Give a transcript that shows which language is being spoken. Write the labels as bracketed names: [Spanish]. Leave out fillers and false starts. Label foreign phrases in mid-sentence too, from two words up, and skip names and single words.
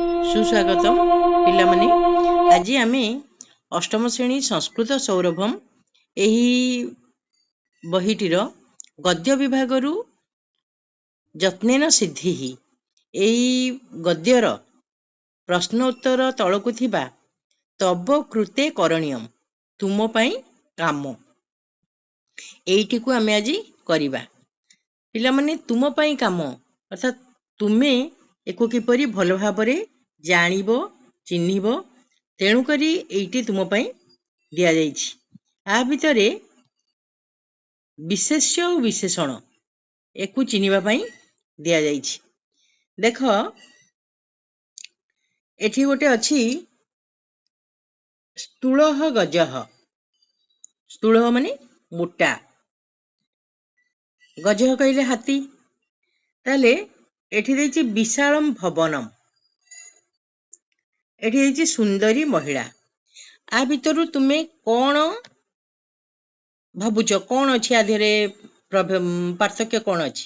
[Odia] ସୁସ୍ୱାଗତମ ପିଲାମାନେ। ଆଜି ଆମ ଅଷ୍ଟମ ଶ୍ରେଣୀ ସଂସ୍କୃତ ସୌରଭମ ଏହି ବହିଟିର ଗଦ୍ୟ ବିଭାଗ ଯତ୍ନେନ ସିଦ୍ଧି ଏହି ଗଦ୍ୟର ପ୍ରଶ୍ନୋତ୍ତର ତଳକୁ ଥିବା [Sanskrit] तब कृते करणीयम [Odia] ତୁମ ପାଇଁ କାମ ଏଇଟି କୁ ଆମେ ଆଜି କରିବା। ପିଲାମାନେ ତୁମ ପାଇଁ କାମ ଅର୍ଥାତ ତୁମେ ଏକୁ କିପରି ଭଲ ଭାବରେ ଜାଣିବ ଚିହ୍ନିବ ତେଣୁ କରି ଏଇଟି ତୁମ ପାଇଁ ଦିଆ ଯାଇଛି। ଆ ଭିତରେ ବିଶେଷ୍ୟ ଓ ବିଶେଷଣ ଏକୁ ଚିହ୍ନିବା ପାଇଁ ଦିଆ ଯାଇଛି। ଦେଖ ଏଠି ଗୋଟେ ଅଛି [Sanskrit] स्थूलः गजः। [Odia] ସ୍ଥୂଳଃ ମାନେ ମୋଟା, ଗଜଃ କହିଲେ ହାତୀ। ତାହାଲେ ଏଠି ଦେଇଛି [Sanskrit] विशालम भवनम, [Odia] ଏଠି ଦେଇଛି [Sanskrit] सुंदरी महिला। [Odia] ଆ ଭିତରୁ ତୁମେ କଣ ଭାବୁଛ କଣ ଅଛି ଆଧାରେ ପାର୍ଥକ୍ୟ କଣ ଅଛି?